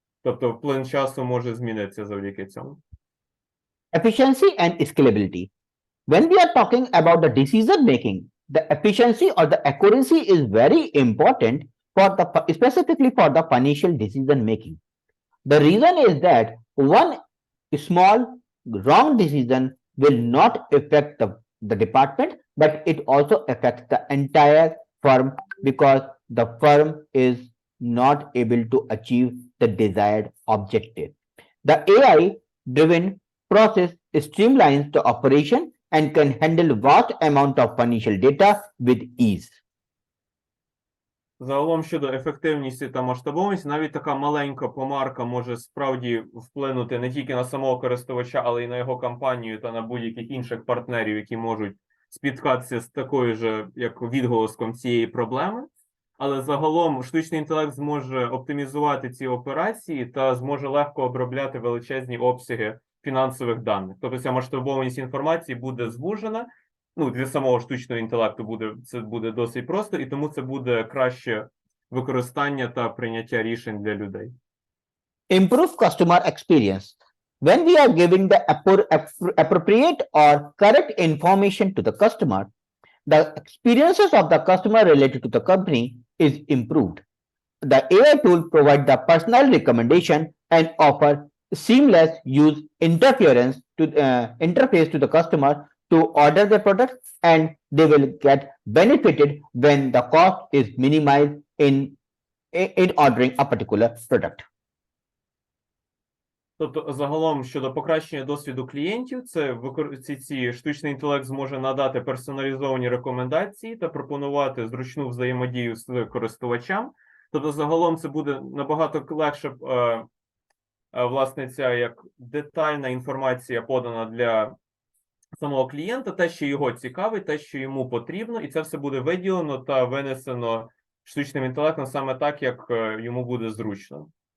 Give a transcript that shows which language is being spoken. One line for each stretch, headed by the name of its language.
Ukrainian: Тобто плин часу може змінитися завдяки цьому.
English: Efficiency and scalability. When we are talking about the decision making, the efficiency or the accuracy is very important specifically for the financial decision making. The reason is that one small wrong decision will not affect the department, but it also affects the entire firm because the firm is not able to achieve the desired objective. The AI-driven process streamlines the operation and can handle vast amount of financial data with ease.
Ukrainian: Загалом щодо ефективності та масштабованості, навіть така маленька помарка може справді вплинути не тільки на самого користувача, але й на його компанію та на будь-яких інших партнерів, які можуть спіткатися з такою ж, як відголоском цієї проблеми. Але загалом штучний інтелект зможе оптимізувати ці операції та зможе легко обробляти величезні обсяги фінансових даних. Тобто ця масштабованість інформації буде звужена. Ну, для самого штучного інтелекту це буде досить просто, і тому це буде краще використання та прийняття рішень для людей.
English: Improve customer experience. When we are giving the appropriate or correct information to the customer, the experiences of the customer related to the company is improved. The AI tool provides the personal recommendation and offer seamless interface to the customer to order the product, and they will get benefited when the cost is minimized in ordering a particular product.
Ukrainian: Тобто, загалом, щодо покращення досвіду клієнтів, ці штучний інтелект зможе надати персоналізовані рекомендації та пропонувати зручну взаємодію з користувачам. Тобто, загалом, це буде набагато легше, власне, ця як детальна інформація подана для самого клієнта, те, що його цікавить, те, що йому потрібно, і це все буде виділено та винесено штучним інтелектом саме так, як йому буде зручно.